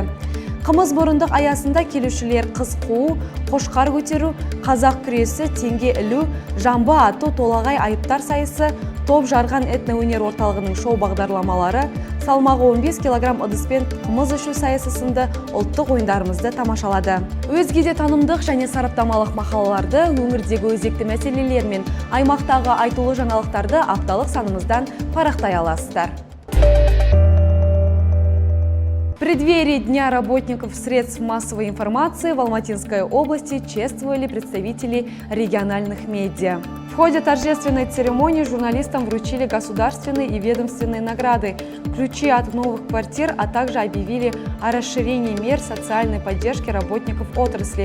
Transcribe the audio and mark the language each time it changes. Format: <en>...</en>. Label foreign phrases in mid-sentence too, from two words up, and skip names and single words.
<kk>Қымыз мұрындық аясында келушілер қыз қуу, қошқар көтеру, қазақ күресі, теңге ілу, жамбы ату, толағай айыптар сайысы, топ жарған этноөнер орталығының шоу бағдарламалары, салмағы 15 кг ыдыспен қымыз ішу сайысы сынды ұлттық ойындарымызды тамашалады. Өзге де танымдық және сараптамалық мақалаларды, өңірдегі өзекті мәселелер мен аймақтағы айтулы жаңалықтарды апталық санымыздан парақтай аласыздар.</kk> <ru>В преддверии Дня работников средств массовой информации в Алматинской области чествовали представители региональных медиа. В ходе торжественной церемонии журналистам вручили государственные и ведомственные награды, ключи от новых квартир, а также объявили о расширении мер социальной поддержки работников отрасли.</ru>